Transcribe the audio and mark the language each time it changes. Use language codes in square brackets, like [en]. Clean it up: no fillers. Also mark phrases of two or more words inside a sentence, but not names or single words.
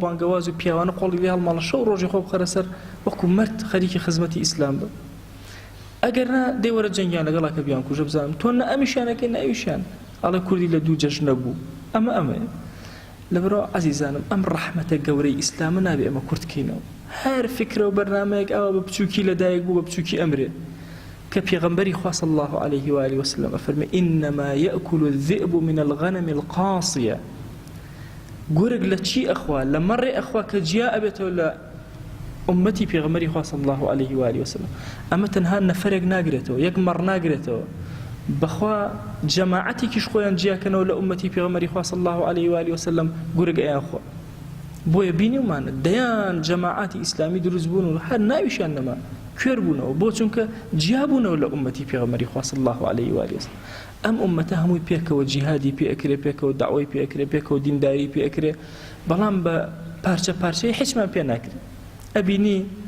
[ckb] بانگەواز و پیاوانە قۆڵی لێ هەڵماڵە شەو ڕۆژی خۆ بخەرە سەر وەکو مرد خەریکی خزمەتی ئیسلام بە ئەگەر نا دەی وەرە جەنگیان لەگەڵا کە بیان کوژە بزانم تۆ نە ئەمیشانەکەی نە ئەویشیان ئەڵێ کوردی لە دوو جەژن نەبوو ئەمەیە لەبەرەوە عەزیزانم ئەم ڕەحمەتە گەورەی ئیسلامە نابێ ئەمە کورتکەینەوە هەر فکرە و بەرنامەیەک ئەوە بە بچووکی لەدایک بوو بە بچووکی ئەمرێ کە پێغەمبەری خوا [ar] صلی الله عليه و آله وسلم [ckb] ئەفەرمێ [ar] إنما يأكل الذئب من الغنم القاصية [ckb] گورگ لە چی ئەخوا لە مەڕێ ئەخوا کە جیا ئەبێتەوە لە ئومەتی پێغەمبەری خوا [ar] صلی الله عليه و آله وسلم [ckb] ئەمە تەنها نەفەرێک ناگرێتەوە یەک مەڕ ناگرێتەوە بەخوا جەماعەتێکیش خۆیان جیاکەنەوە لە ئومەتی پێغەمبەری خوا [ar] صلی الله عليه و آله وسلم [ckb] گورگ ئەیان خوا بۆیە بینیومانە دەیان جەماعەتی ئیسلامی دروست بوون و هەر ناویشیان نەما کوێر بوونەوە بۆ چونکە جیا بوونەوە لە ئومەتی پێغەمبەری خوا [ar] صلی الله عليه و آله وسلم [ckb] ئەم ئومەتە هەمووی پێکەوە جیهادی پێ ئەکرێ پێکەوە داوای پێ ئەکرێ پێکەوە دینداری پێ ئەکرێ بەڵام بە پارچە پارچەی هیچمان پێ ناکرێت ئەبینی